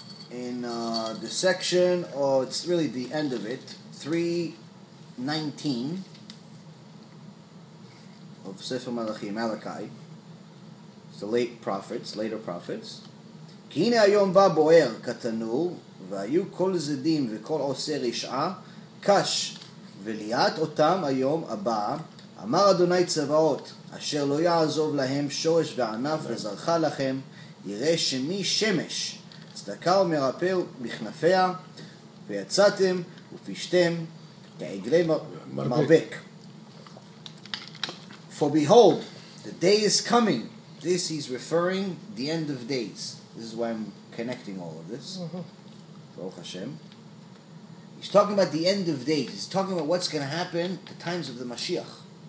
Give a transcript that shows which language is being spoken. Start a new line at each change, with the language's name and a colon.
English: In the section, or it's really the end of it, 3:19 of Sefer Malachi, it's the later prophets.
Hebrew: כי הנה היום בא בוער כתנור, והיו כל זדים וכל עושה רשעה, קש וליאת אותם היום הבא, אמר אדוני צבאות, אשר לא יעזוב להם שורש וענף וזרחה לכם, יראה שמי שמש, צדקה ומרפא בכנפיה, ויצאתם ופשתם כעגלי מרבק.
English: For behold, the day is coming. This he's referring the end of days. This is why I'm connecting all of this. Baruch Hashem. He's talking about the end of days. He's talking about what's going to happen at the times of the Mashiach.